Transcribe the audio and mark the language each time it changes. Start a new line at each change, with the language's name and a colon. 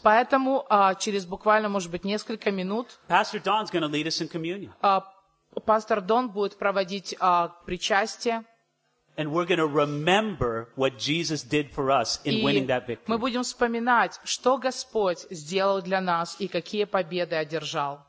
Russian: Поэтому через буквально, может быть, несколько минут.
English: Pastor Don's going to lead us in communion.
Russian: Пастор Дон будет проводить причастие.
English: And we're going to remember what Jesus did for us in winning that victory.
Russian: Мы будем вспоминать, что Господь сделал для нас и какие победы одержал.